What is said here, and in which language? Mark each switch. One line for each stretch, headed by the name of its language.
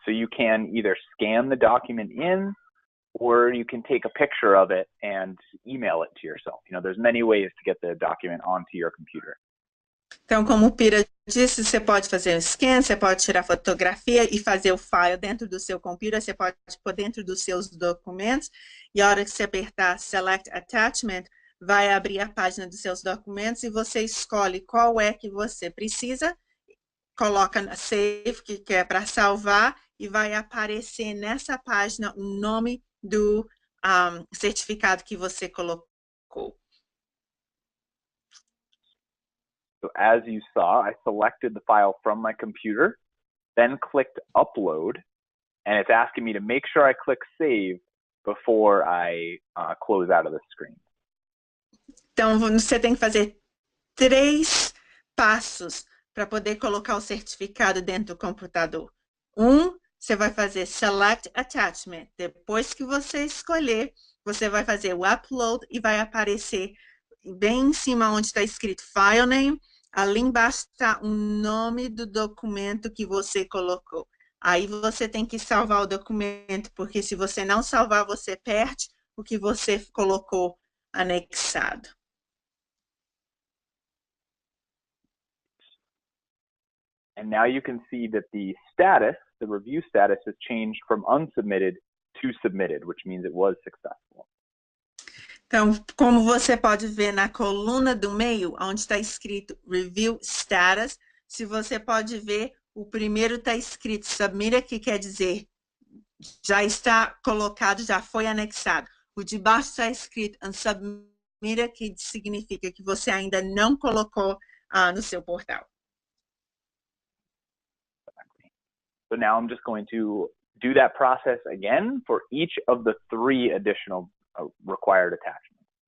English: So you can either scan the document in, or you can take a picture of it and email it to yourself. You know, there's many ways to get the document onto your computer.
Portuguese: Então, como o Pira disse, você pode fazer um scan, você pode tirar fotografia e fazer o file dentro do seu computer, você pode pôr dentro dos seus documentos, e a hora que você apertar Select Attachment, vai abrir a página dos seus documentos e você escolhe qual é que você precisa, coloca na Save, que é para salvar, e vai aparecer nessa página o nome do certificado que você colocou.
English: So as you saw, I selected the file from my computer, then clicked Upload, and it's asking me to make sure I click Save before I close out of the screen.
Portuguese: Então, você tem que fazer 3 passos para poder colocar o certificado dentro do computador. Você vai fazer Select Attachment. Depois que você escolher, você vai fazer o Upload e vai aparecer bem em cima onde está escrito File Name. Ali embaixo está o nome do documento que você colocou. Aí você tem que salvar o documento, porque se você não salvar, você perde o que você colocou anexado.
English: And now you can see that the status, the review status, has changed from unsubmitted to submitted, which means it was successful.
Portuguese: Então, como você pode ver na coluna do meio, onde está escrito Review Status, se você pode ver, o primeiro está escrito Submitted, que quer dizer já está colocado, já foi anexado. O de baixo está escrito Unsubmitted, que significa que você ainda não colocou no seu portal.
English: So now I'm just going to do that process again for each of the 3 additional required attachments.